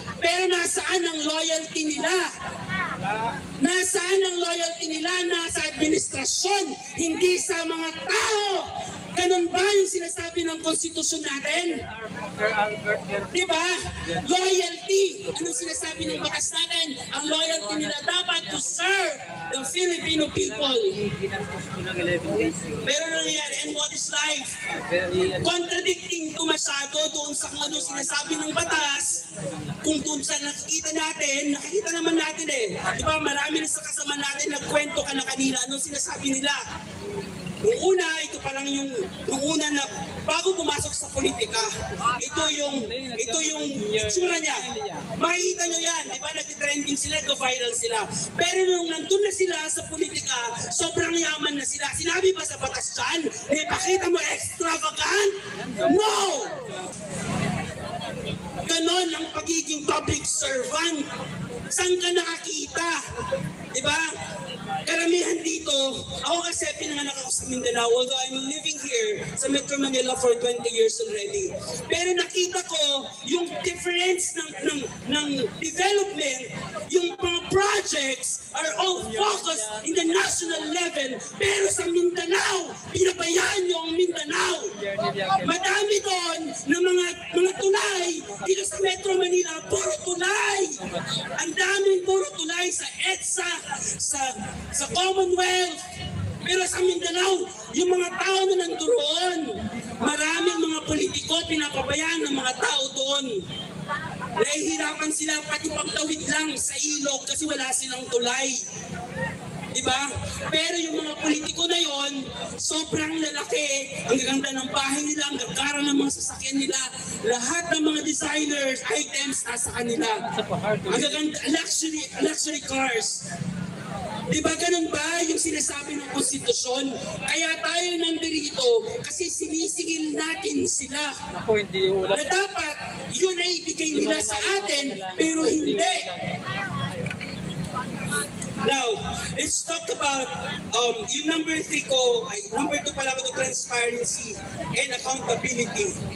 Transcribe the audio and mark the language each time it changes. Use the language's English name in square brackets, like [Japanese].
[Filipino] Pero nasaan ang loyalty nila? Nasaan ang loyalty nila? Nasa administrasyon, hindi sa mga tao. Ganun ba yung sinasabi ng konstitusyon natin? Diba? Loyalty. Anong sinasabi ng batas natin? Ang loyalty nila dapat [English] to serve the Filipino people. [Filipino] Pero nangyayari, [English] and what is life? [Filipino] Contradicting to masyado doon sa kung ano sinasabi ng batas. Kung doon sa nakikita naman natin Diba, marami na sa kasama natin nagkwento ka na kanina. Anong sinasabi nila? Nung una, ito pa lang nung una na bago pumasok sa politika, ito yung itsura niya. Makikita nyo yan, di ba? Nag-trending sila, go-viral sila. Pero nung nandun na sila sa politika, sobrang yaman na sila. Sinabi ba sa batas dyan, pakita mo extravagant? [English] No! [Filipino] Ganon ang pagiging public servant. Saan ka nakakita? Diba? Karamihan dito, ako kasi pinanganak ako sa Mindanao, [English] although I'm living here [Filipino] sa Metro Manila [English] for 20 years already. [Filipino] Pero nakita ko yung difference ng development, yung mga projects [English] are all focused in the national level. [Filipino] Pero sa Mindanao, pinabayaan nyo ang Mindanao. Madami doon ng mga tulay dito sa Metro Manila, puro tulay. Ang daming puro tulay sa EDSA, sa Commonwealth. Pero sa Mindanao, yung mga tao na nandoon, maraming mga politiko pinapabayaan ng mga tao doon. Nahihirapan sila pati pagtawid lang sa ilog kasi wala silang tulay. Diba? Pero yung mga politiko na yon, sobrang lalaki, ang gaganda ng bahay nila, ang gagara ng mga sasakyan nila, lahat ng mga designers, items nasa kanila. Ang gaganda, luxury cars. Diba ganun ba yung sinasabi ng konstitusyon? Kaya tayo nandito kasi sinisigil natin sila. Na dapat yun ay ibigay nila sa atin, pero hindi. [English] Now, let's talk about yung number 3 ko, number 2 [Filipino] pala ko, [English] transparency and accountability.